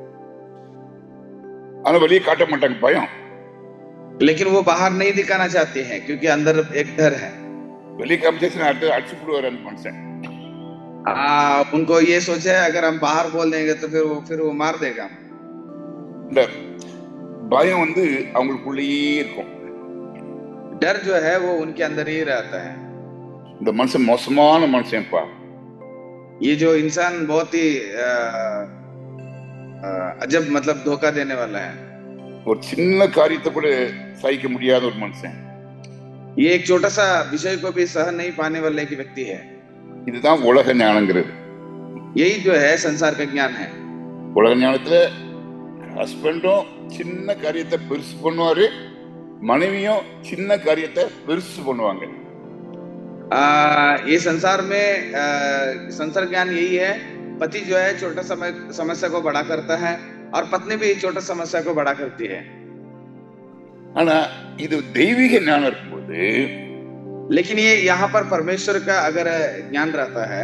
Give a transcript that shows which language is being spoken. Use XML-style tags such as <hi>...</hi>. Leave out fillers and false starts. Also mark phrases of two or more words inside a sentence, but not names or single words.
<ta>ஆனா வெளியே காட்ட மாட்டாங்க, பயம்.</ta> <hi>लेकिन वो बाहर नहीं दिखाना चाहते हैं क्योंकि अंदर एक डर है।</hi> <ta>வெளியே காமிச்சா அடிச்சு போடுவார் அந்த மனுஷன்.</ta> <hi>उनको ये सोचा है अगर हम बाहर बोल देंगे तो फिर वो मार देगा।</hi> <ta>இந்த பயம் அவங்களுக்குள்ளேயே இருக்கும்,</ta> <hi>डर जो है वो उनके अंदर ही रहता है।</hi> <ta>இந்த மனுஷன் மோசமான மனுஷன்ப்பா,</ta> <hi>ये जो इंसान बहुत ही अजब मतलब धोखा देने वाला है।</hi> <ta>ஒரு சின்ன காரியத்தை கூட சகிக்க முடியாத ஒரு மனுஷன்,</ta> <hi>ये एक छोटा सा विषय को भी सहन नहीं पाने वाले एक व्यक्ति है।</hi> <ta>இதுதான் உலக ஞானங்கிறது.</ta> <hi>यही जो है संसार का ज्ञान है।</hi> <ta>உலக ஞானத்துல ஹஸ்பண்டும் சின்ன காரியத்தை பெருசு பண்ணுவாரு, மனைவியும் சின்ன காரியத்தை பெருசு பண்ணுவாங்க.</ta> <hi>ये संसार में संसार ज्ञान यही है, पति जो है छोटा समस्या को बड़ा करता है और पत्नी भी छोटा समस्या को बड़ा करती है।</hi> <ta>ஆனா இது தெய்வீக ஞானம் இருக்கும்போது,</ta> <hi>लेकिन ये यहाँ पर परमेश्वर का अगर ज्ञान रहता है,</hi>